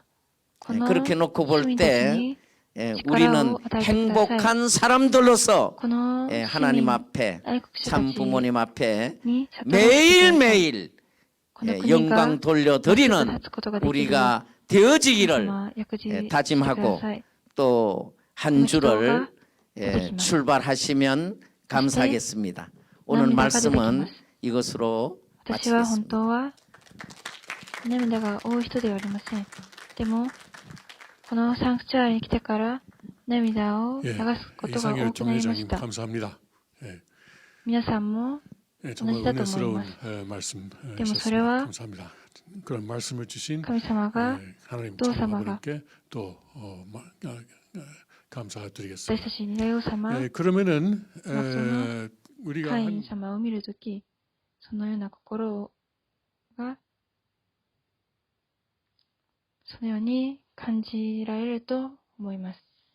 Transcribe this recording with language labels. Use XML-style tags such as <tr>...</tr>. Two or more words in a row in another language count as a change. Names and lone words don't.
<ko>네, 그렇게 놓고 볼 때 우리는 행복한 사람들로서 하나님 앞에 참 부모님 앞에 매일매일 영광 돌려드리는 우리가 되어지기를 다짐하고 또 한 주를 출발하시면 감사하겠습니다. 오늘 말씀은 이것으로 마치겠습니다.</ko> <ja>涙が多い人ではありません。でも、このサンクチュアリに来てから涙を流すことが多くなりました。皆さんも同じだと思います。でもそれは神様が、お父様が私たちに大王様、カイン様を見るとき、そのような心がそのように感じられると思います。</ja>